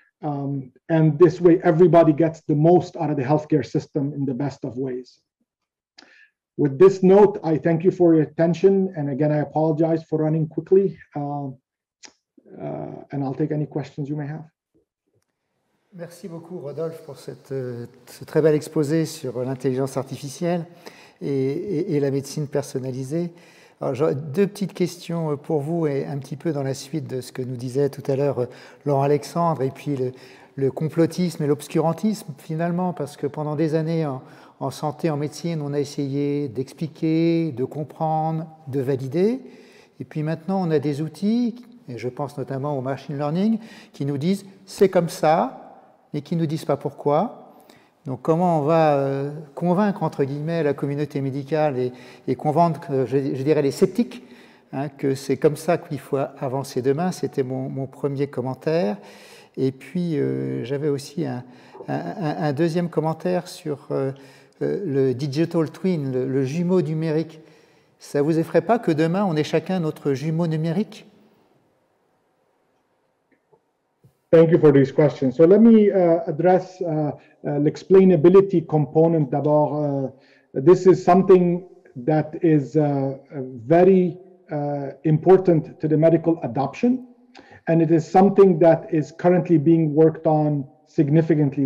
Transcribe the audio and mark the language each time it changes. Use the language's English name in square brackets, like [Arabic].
[English] And this way, everybody gets the most out of the healthcare system in the best of ways. With this note, I thank you for your attention. And again, I apologize for running quickly. And I'll take any questions you may have. [French] Merci beaucoup, Rodolphe, pour ce très bel exposé sur l'intelligence artificielle et la médecine personnalisée. Alors, j'aurais deux petites questions pour vous, et un petit peu dans la suite de ce que nous disait tout à l'heure Laurent-Alexandre, et puis le complotisme et l'obscurantisme, finalement, parce que pendant des années, en santé, en médecine, on a essayé d'expliquer, de comprendre, de valider. Et puis maintenant, on a des outils, et je pense notamment au machine learning, qui nous disent « c'est comme ça », mais qui ne nous disent pas pourquoi. Donc comment on va convaincre, entre guillemets, la communauté médicale et convaincre, je dirais, les sceptiques, hein, que c'est comme ça qu'il faut avancer demain. C'était mon premier commentaire. Et puis, j'avais aussi un deuxième commentaire sur le digital twin, le jumeau numérique. Ça vous effraie pas que demain, on ait chacun notre jumeau numérique? [English] Thank you for these questions. So let me address l'explainability component d'abord. This is something that is very important to the medical adoption, and it is something that is currently being worked on significantly.